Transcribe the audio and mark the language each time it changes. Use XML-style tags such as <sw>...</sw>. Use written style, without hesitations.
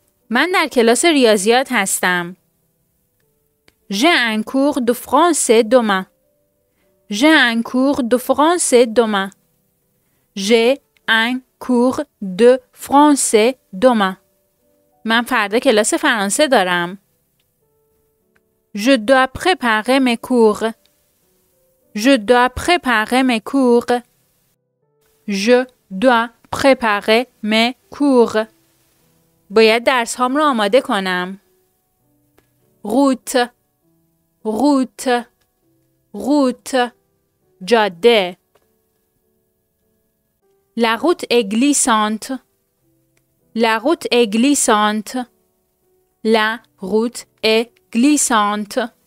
<fa>من در کلاس ریاضیات هستم.</fa> <fr>J'ai un cours de français demain. J'ai un cours de français demain. J'ai un cours de français demain.</fr> <fa>من فردا کلاس فرانسه دارم.</fa> <fr>Je dois préparer mes cours. Je dois préparer mes cours. Je dois préparer mes cours.</fr> <fa>باید درس هام رو آماده کنم.</fa> <fr>route route route جاده La route est glissante. La route est glissante. La route est glissante.</fr>